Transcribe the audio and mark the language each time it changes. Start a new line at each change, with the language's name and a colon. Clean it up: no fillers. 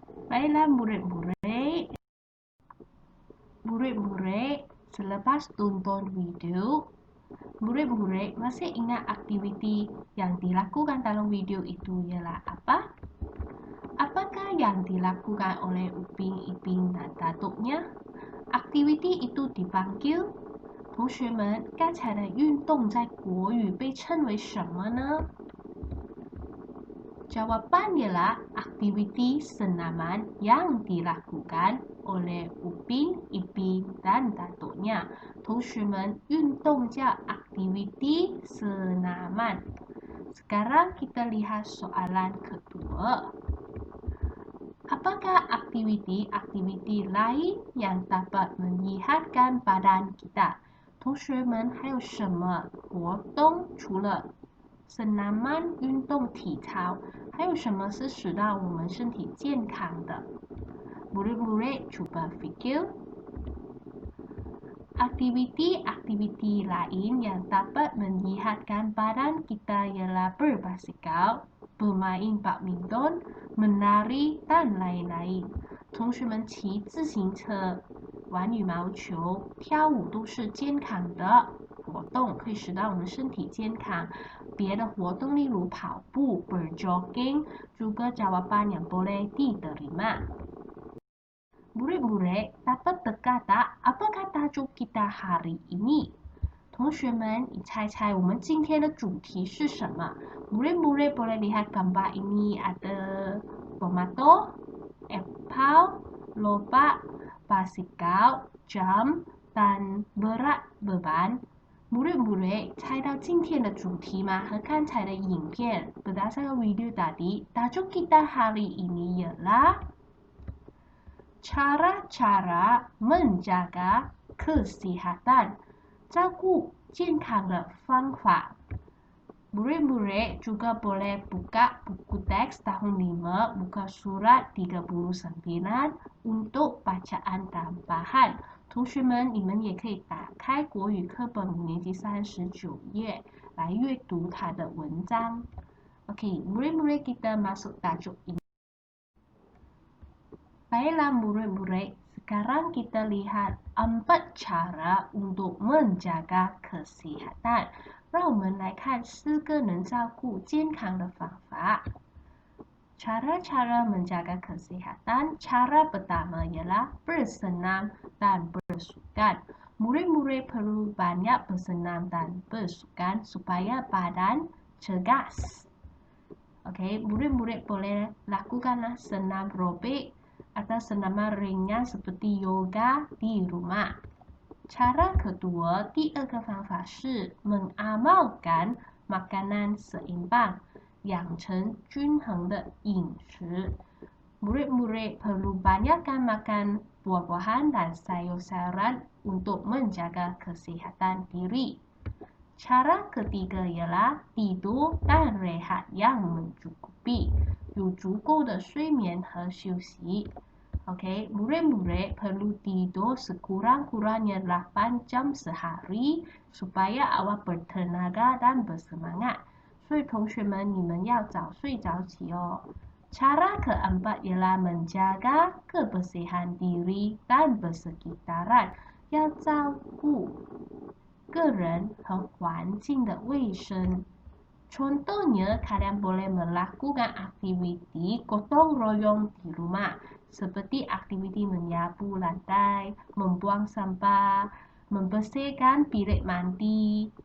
Malay: Baiklah murid-murid, selepas tonton video, murid-murid masih ingat aktiviti yang dilakukan dalam video itu ialah apa? Apakah yang dilakukan oleh Upin, Ipin dan Datuknya? Aktiviti itu dipanggil
Chinese: 同学们，刚才的运动在国语被称为什么呢？
Malay: Jawapan ialah aktiviti senaman yang dilakukan oleh Upin, Ipin dan Datuknya.
Chinese: 同学们，运动叫
Malay: aktiviti senaman. Sekarang kita lihat soalan kedua. Apakah aktiviti lain yang dapat menyihatkan badan kita?
Chinese: 同学们，还有什么活动除了 senaman 运动体操，还有什么是使到我们身体健康的？
Malay: Murid-murid cuba fikir. Aktiviti lain yang dapat menyihatkan badan kita ialah berbasikal, bermain badminton, menari dan lain-lain.
Chinese: 同学们骑自行车、玩羽毛球、跳舞都是健康的活动，可以使到我们身体健康。别的活动例如跑步、
Malay: berjogging juga jawaban yang boleh diterima. Murid-murid dapat teka tak apakah tajuk kita hari ini?
Chinese: 同学们，你猜猜我们今天的主题是什么？
Malay: Murid-murid boleh lihat gambar ini ada tomato, apple, lobak, basikal, jam, dan berat beban.
Chinese: Murid-murid 猜到今天的主题吗？和刚才的影片
Malay: berdasarkan video tadi, tajuk kita hari ini ialah cara-cara menjaga kesihatan,
Chinese: 照顾健康的方法。
Malay: Murid-murid juga boleh buka buku teks tahun 5, buka surat 39 untuk bacaan tambahan.
Chinese: 同学们，你们也可以打开国语课本5年级39页来阅读它的文章。
Malay: Oke, murid-murid kita masuk tajuk ini. Baiklah murid-murid, sekarang kita lihat 4 cara untuk menjaga kesehatan.
Chinese: 让我们来看4个能照顾健康的方法。
Malay: Cara-cara menjaga kesehatan. Cara pertama ialah bersenam dan bersukan. Murid-murid perlu banyak bersenam dan bersukan supaya badan cergas. Okey, murid-murid boleh lakukanlah senam aerobik atau senaman ringan seperti yoga di rumah. Cara kedua,
Chinese: 第二个方法是
Malay: mengamalkan makanan seimbang,
Chinese: 养成均衡的饮食.
Malay: Murid-murid perlu banyakkan makan buah-buahan dan sayur-sayuran untuk menjaga kesihatan diri. Cara ketiga ialah tidur dan rehat yang mencukupi,
Chinese: 有足够的睡眠和休息。
Malay: Oke, murid-murid perlu tidur sekurang-kurangnya 8 jam sehari supaya awak bertenaga dan bersemangat.
Chinese: 所以同学们，你们要早睡早起哦。
Malay: Cara keempat ialah menjaga kebersihan diri dan bersekitaran，
Chinese: 要照顾个人和环境的卫生。
Malay: Contohnya, kalian boleh melakukan aktiviti gotong royong di rumah, seperti aktiviti menyapu lantai, membuang sampah, membersihkan bilik mandi.